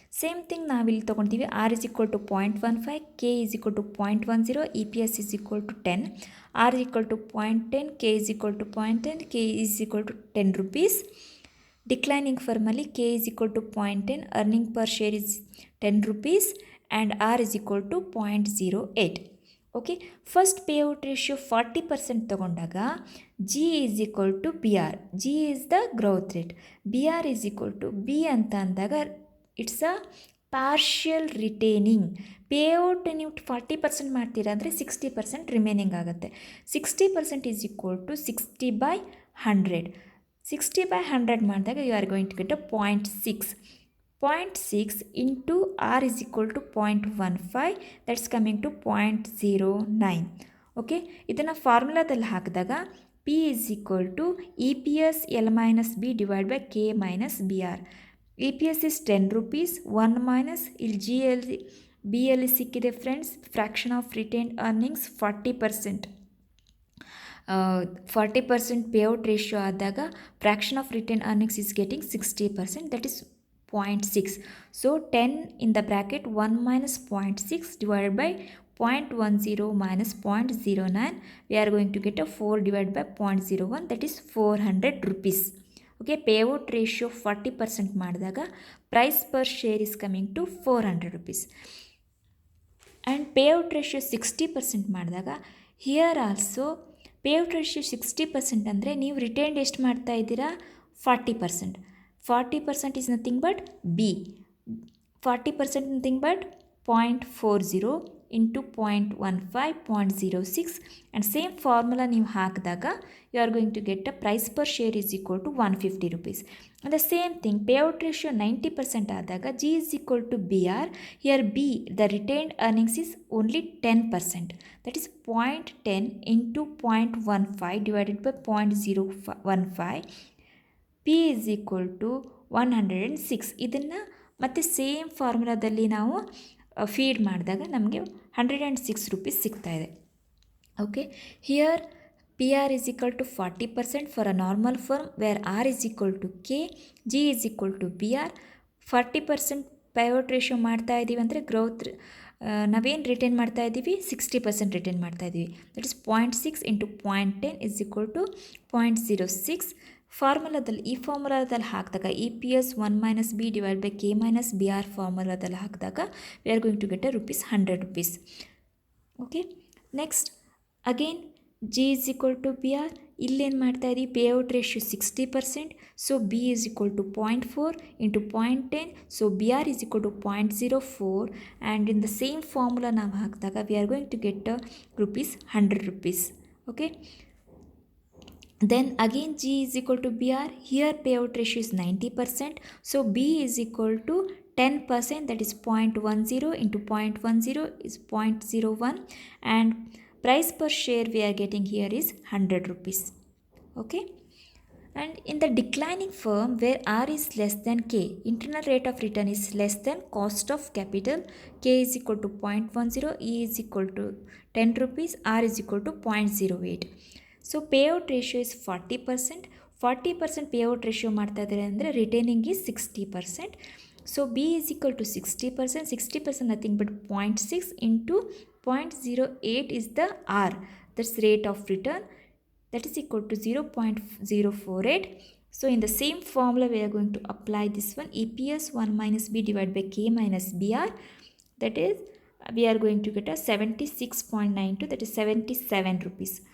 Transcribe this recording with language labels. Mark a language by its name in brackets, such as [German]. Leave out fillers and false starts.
[English] same thing [Kannada] ನಾವಿಲ್ಲಿ ತೊಗೊಳ್ತೀವಿ, [English] R is equal to 0.15, K is equal to 0.10, EPS is equal to 10, R is equal to 0.10, K is equal to 0.10, K is equal to 10 rupees. [Kannada] Declining ಫರ್ಮಲ್ಲಿ [English] K is equal to 0.10, earning per share is 10 rupees and R is equal to 0.08. Okay, first payout ratio 40% [Kannada] ತಗೊಂಡಾಗ [English] G is equal to BR, G is the growth rate, BR is equal to B [Kannada] ಅಂತ ಅಂದಾಗ [English] It's a partial retaining. [Kannada] Payout ನೀವು 40% ಮಾಡ್ತೀರಾ ಅಂದರೆ 60% remaining ಆಗುತ್ತೆ. [English] 60% is equal to 60/100. 60/100 [Kannada] ಮಾಡಿದಾಗ [English] You are going to get a 0.6. 0.6 into R is equal to 0.15, that's coming to 0.09. Okay, [Kannada] ಇದನ್ನು ಫಾರ್ಮುಲಾದಲ್ಲಿ ಹಾಕಿದಾಗ [English] P is equal to EPS L minus B divided by K minus BR. EPS is 10 rupees, 1 minus [Kannada] ಇಲ್ಲಿ BL ಸಿಕ್ಕಿದೆ friends, [English] Fraction of retained earnings 40%. 40% payout ratio [Kannada] ಆದಾಗ [English] Fraction of retain earnings is getting 60%, that is 0.6. So 10 in the bracket 1 minus 0.6 divided by 0.10 minus 0.09, we are going to get a 4 divided by 0.01, that is 400 rupees. Okay, payout ratio 40% [Kannada] ಮಾಡಿದಾಗ [English] price per share is coming to 400 rupees. And payout ratio 60% [Kannada] ಮಾಡಿದಾಗ [English] here also payout ratio 60% [Kannada] ಅಂದರೆ ನೀವು retained ಎಷ್ಟು ಮಾಡ್ತಾ ಇದ್ದೀರಾ, [English] 40%. 40% is nothing but B. 40% nothing but 0.40 into 0.15, 0.06, and same formula [Kannada] ನೀವು ಹಾಕಿದಾಗ [English] you are going to get a price per share is equal to 150 rupees. And the same thing, payout ratio 90% [Kannada] ಆದಾಗ [English] G is equal to BR. Here B, the retained earnings is only 10%. That is 0.10 into 0.15 divided by 0.015. P is equal to 106. [Kannada] ಇದನ್ನು ಮತ್ತೆ same ಫಾರ್ಮುಲಾದಲ್ಲಿ ನಾವು feed ಮಾಡಿದಾಗ ನಮಗೆ 106 rupees ಸಿಗ್ತಾಯಿದೆ. [English] Okay, here PR is equal to 40% for a normal firm where R is equal to K, G is equal to BR. [Kannada] 40% [English] payout ratio [Kannada] ಮಾಡ್ತಾ ಇದ್ದೀವಿ ಅಂದರೆ growth ನಾವೇನು ರಿಟೈನ್ ಮಾಡ್ತಾ ಇದ್ದೀವಿ, 60% ರಿಟೈನ್ ಮಾಡ್ತಾ ಇದ್ದೀವಿ. [English] That is 0.6 into 0.10 is equal to 0.06. [Kannada] ಫಾರ್ಮುಲಾದಲ್ಲಿ ಈ ಫಾರ್ಮುಲಾದಲ್ಲಿ ಹಾಕಿದಾಗ [English] EPS 1 - B divide by K - BR [Kannada] ಫಾರ್ಮುಲಾದಲ್ಲಿ ಹಾಕಿದಾಗ [English] We are going to get ₹100 rupees. Okay, next again G is equal to BR. [Kannada] ಇಲ್ಲೇನು ಮಾಡ್ತಾ ಇದ್ದೀವಿ, [English] Payout ratio 60%. So B is equal to 0.4 into 0.10. So BR is equal to 0.04. And in the same formula [Kannada] ನಾವು ಹಾಕಿದಾಗ [English] We are going to get ₹100 rupees. Okay, then again G is equal to BR. Here payout ratio is 90%. So B is equal to 10%, that is 0.10 into 0.10 is 0.01, and price per share we are getting here is 100 rupees. Okay, and in the declining firm where R is less than K, internal rate of return is less than cost of capital. K is equal to 0.10, E is equal to 10 rupees, R is equal to 0.08. So payout ratio is 40% payout ratio [Kannada] ಮಾಡ್ತಾ ಇದ್ದಾರೆ ಅಂದರೆ [English] Retaining is 60%. So B is equal to 60%, nothing but 0.6 into 0.08 is the R, that's rate of return, that is equal to 0.048. So in the same formula we are going to apply this one, EPS 1 - B divided by K - BR, that is we are going to get 76.92, that is 77 rupees.